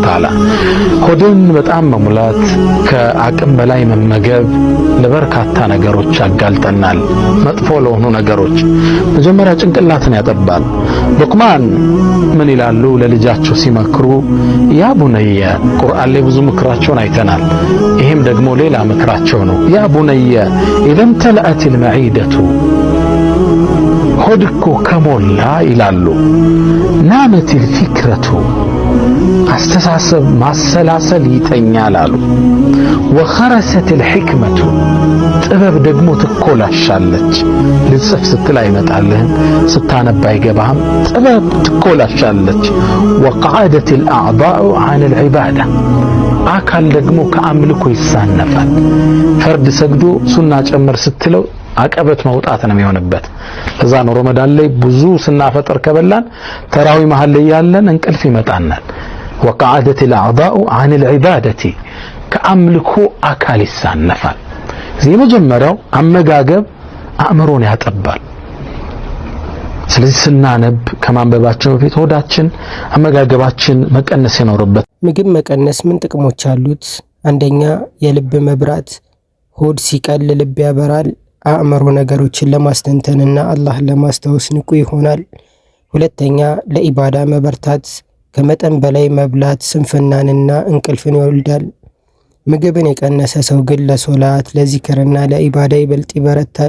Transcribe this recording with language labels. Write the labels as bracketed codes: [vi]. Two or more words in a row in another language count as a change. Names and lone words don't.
[am] Ta'ala ሆድን በጣም መሙላት ከአቅም በላይ መመገብ ለበርካታ ነገሮች ያጋልጠናል መጥፎ ለሆኑ ነገሮች መጀመሪያ ጭንቅላትን ያጠባል ሉቅማን ምን ይላሉ ለልጃቸው ሲመክሩ [ar] يا بني [am] ቁርአን ላይ ብዙ ምክራቸውን አይተናል ይሄም ደግሞ ሌላ ምክራቸው ነው [ar] يا بني إذا امتلأت المعدة [am] ሆድኮ ከሞላ ይላሉ [ar] نامت الفكرة [am] አስተሳሰብ ማሰላሰል ይተኛል አሉ [ar] وخرست الحكمة [am] ጥበብ ደግሞ ትኮላሻለች ልጽፍ ስትል አይመጣልህም ስታነባ አይገባህም ጥበብ ትኮላሻለች [ar] وقعدت الأعضاء عن العبادة [am] አካል ደግሞ ከአምልኮ ይሳነፋል ፈርድ ሰግዶ ሱና ጨምር ስትለው አቀበት መውጣት ነው የሚሆንበት እዛ ነው ረመዳን ላይ ብዙ ስናፈጥር ከበላን ተራዊ መሃል ላይ ያለን እንቅልፍ ይመጣናል [ar] وقعدت الأعضاء عن العبادة [am] ከአምልኮ አካል ይሳነፋል እዚህ መጀመሪያው አመጋገብ አእምሮን ያጠባል ስለዚህ ስናነብ ከማንበባችን በፊት ሆዳችን አመጋገባችን መቀነስ ይኖርበት ምግብ መቀነስ ምን ጥቅሞች አሉት አንደኛ የልብ መብራት ሆድ ሲቀል ልብ ያበራል አእምሮ ነገሮችን ለማስተንተንና አላህን ለማስታወስ ንቁ ይሆናል ሁለተኛ ለኢባዳ መበርታት ከመጠን በላይ መብላት ስንፍናንና እንቅልፍን ይወልዳል ምግብን የቀነሰ ሰው ግን ለሶላት ለዚክርና ለኢባዳ ይበልጥ ይበረታል